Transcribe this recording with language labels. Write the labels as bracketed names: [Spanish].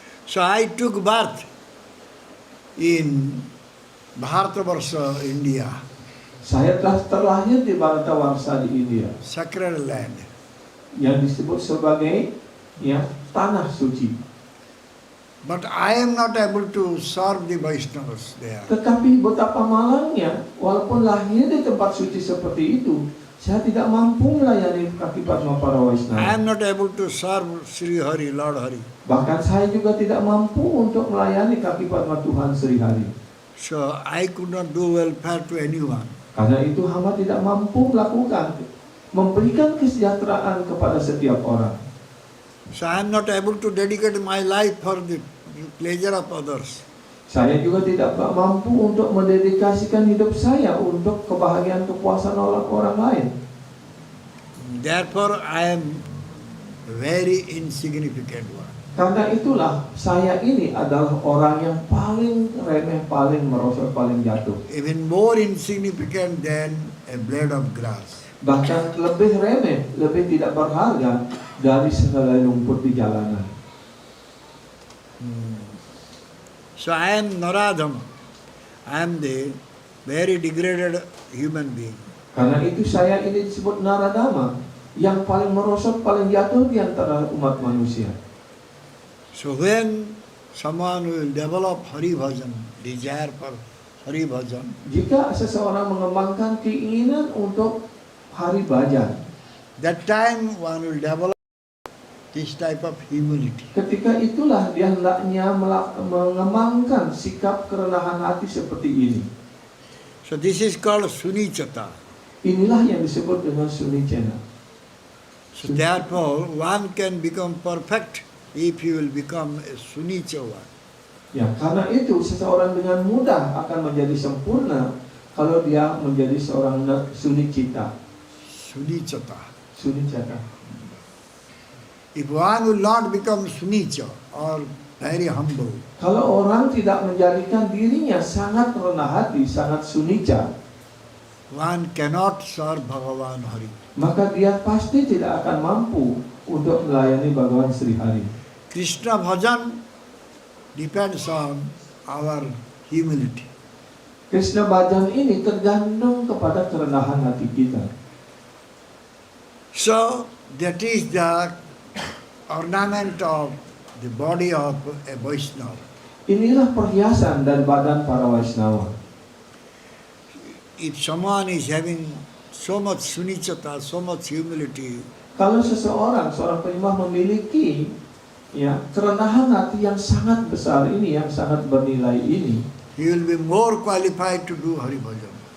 [English] So I took birth in Bharatavarsha, India, [Indonesian] Saya telah terlahir di Bharatavarsha di India, [English] sacred land. [Indonesian] yang disebut sebagai tanah suci. [English] But I am not able to serve the Vaishnavas there. [Indonesian] Tetapi betapa malangnya, walaupun lahir di tempat suci seperti itu, saya tidak mampu melayani kaki Padma para [English] I [Indonesian] Vaishnava. [English] am not able to serve Sri Hari, Lord Hari. [Indonesian] Bahkan saya juga tidak mampu untuk melayani kaki Padma Tuhan Sri Hari. [English] So I could not do welfare to anyone. [Indonesian] Karena itu hamba tidak mampu memberikan kesejahteraan kepada setiap orang. [English] So I am not able to dedicate my life for the pleasure of others. [Indonesian] Saya juga tidak mampu untuk mendedikasikan hidup saya untuk kebahagiaan kepuasan orang lain. [English] Therefore I am very insignificant one. [Indonesian] Karena itulah saya ini adalah orang yang paling remeh, paling merosot, paling jatuh. [English] Even more insignificant than a blade of grass. [Indonesian] Bahkan lebih remeh, lebih tidak berharga dari sehelai rumput di jalanan. [English] So I am Naradhama. I am the very degraded human being. [Indonesian] Karena itu saya ini disebut Naradama, yang paling merosot, paling jatuh di antara umat manusia. [English] So when someone will develop Hari Bhajan, desire for Hari Bhajan, [Indonesian] Jika seseorang mengembangkan keinginan untuk hari bhajan, [English] that time one will develop this type of humility. [Indonesian] ketika itulah dia hendaknya mengembangkan sikap kerendahan hati seperti ini. [English] So this is called Sunichata. [Indonesian] Inilah yang disebut dengan sunicena. [English] So therefore one can become perfect if he will become a Sunicha one. [Indonesian] Ya, karena itu seseorang dengan mudah akan menjadi sempurna kalau dia menjadi seorang sunicita. [English] Sunichata. [Indonesian] Sunicata. [English] If one will not become sunicha or very humble, [Indonesian] Kalau orang tidak menjadikan dirinya sangat rendah hati, sangat sunica, [English] one cannot serve Bhagavan Hari. [Indonesian] maka dia pasti tidak akan mampu untuk melayani Bhagawan Sri Hari. [English] Krishna bhajan depends on our humility. [Indonesian] Krishna Bhajan ini tergantung kepada kerendahan hati kita. [English] So that is the ornament of the body of a Vaishnava. [Indonesian] Inilah perhiasan dan badan para Vaishnava. [English] If someone is having so much sunichata, so much humility, [Indonesian] Kalau seorang penyembah memiliki kerendahan hati yang sangat besar ini, yang sangat bernilai ini, [English] he will be more qualified to do Hari Bhajan.